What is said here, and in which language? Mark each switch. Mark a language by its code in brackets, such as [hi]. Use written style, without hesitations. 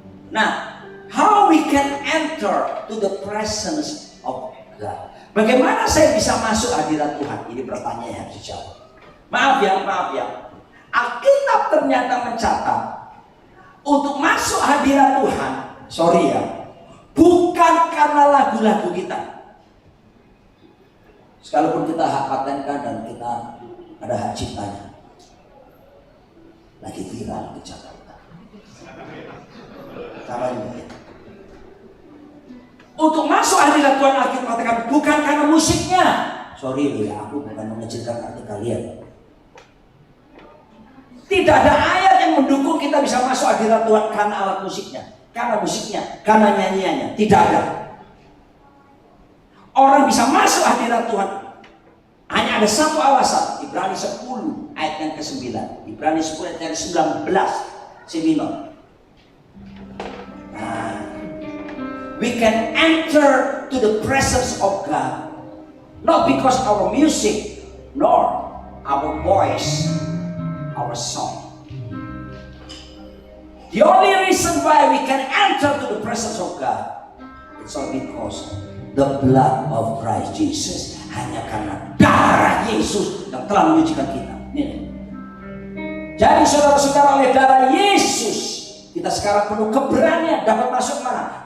[en] Nah, how we can enter to the presence of God? [id] Bagaimana saya bisa masuk hadirat Tuhan? Ini pertanyaan yang harus dijawab. Maaf ya. Alkitab ternyata mencatat untuk masuk hadirat Tuhan, sorry ya, bukan karena lagu-lagu kita. Sekalipun kita hak patenkan dan kita ada hak ciptanya, lagi viral di Jakarta. Untuk masuk hadirat Tuhan, Alkitab katakan bukan karena musiknya. Sorry loh ya, aku bukan mengecilkan arti kalian. Tidak ada ayat yang mendukung kita bisa masuk hadirat Tuhan karena alat musiknya, karena nyanyiannya. Tidak ada. Orang bisa masuk hadirat Tuhan hanya ada satu alasan. Ibrani 10 ayat yang ke-9. Ibrani 10 ayat yang ke-19 C minor. [en] We can enter to the presence of God not because our music nor our voice, our song. The only reason why we can enter to the presence of God, it's all because the blood of Christ Jesus. [id] Hanya karena darah Yesus yang telah menyucikan kita. Jadi saudara-saudara, oleh darah Yesus kita sekarang penuh keberanian dapat masuk mana?